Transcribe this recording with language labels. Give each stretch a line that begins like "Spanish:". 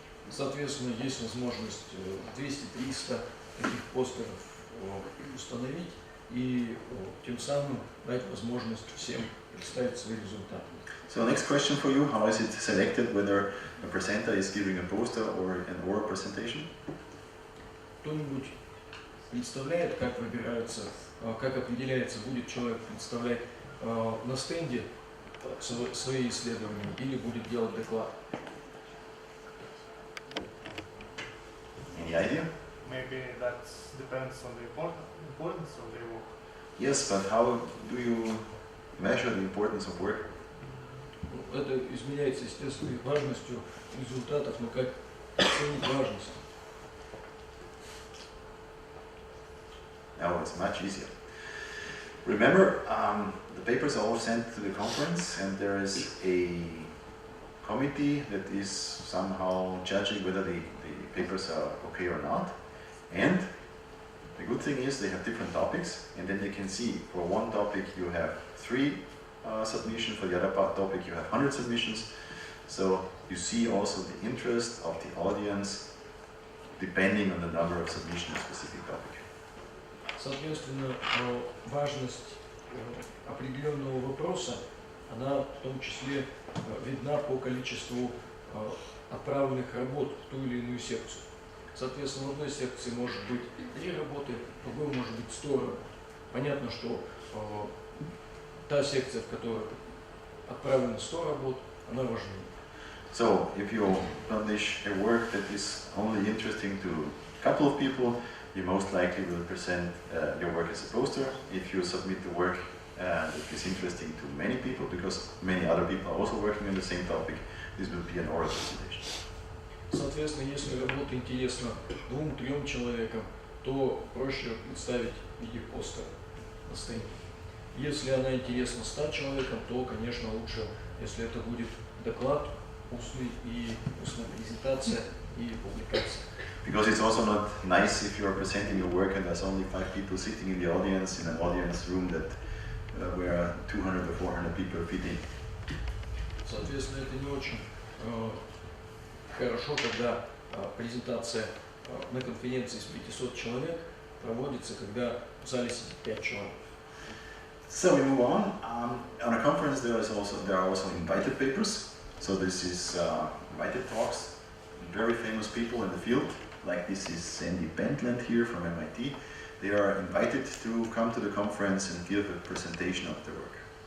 Russian: Соответственно, есть возможность 200-300 таких постеров установить и тем самым дать возможность всем представить свои результаты.
English: So next question for you: how is it selected whether a presenter is giving a poster or an oral presentation?
Russian: Кто-нибудь представляет, как выбираются, как определяется, будет человек представлять на стенде свои исследования или будет делать доклад?
English: Any idea? Maybe that depends on the importance of their work. Yes, but how do you measure the importance of work?
Russian: Это измеряется естественной важностью результатов, но как оценить важность?
English: Now it's much easier. Remember, the papers are all sent to the conference, and there is a committee that is somehow judging whether the papers are okay or not. And the good thing is they have different topics, and then they can see for one topic you have 3 submissions, for the other topic you have 100 submissions. So you see also the interest of the audience depending on the number of submissions of a specific topic.
Russian: Соответственно, важность определенного вопроса, она в том числе видна по количеству отправленных работ в ту или иную секцию. Соответственно, в одной секции может быть 3 работы, в другой может быть 100 работ. Понятно, что та секция, в которой отправлено 100 работ, она важнее.
English: So, if you publish a work that is only interesting to a couple of people, you most likely will present your work as a poster. If you submit the work that is interesting to many people, because many other people are also working on the same topic, this will be an oral presentation.
Russian: Соответственно, если работа интересна 2-3 человекам, то проще представить в виде постера на стенде. Если она интересна 100 человекам, то, конечно, лучше, если это будет доклад, устная презентация и публикация.
English: Because it's also not nice if you are presenting your work and there's only 5 people sitting in the audience, in an audience room that where 200 or 400 people fit in.
Russian: Соответственно, это не очень хорошо, когда презентация на конференции с 500 человек проводится, когда в зале сидит 5 человек.
English: So we move on. On a conference there are also invited papers. So this is invited talks, very famous people in the field. Like this is Sandy Pentland here from MIT. They are invited to come to the conference and give a presentation of their work.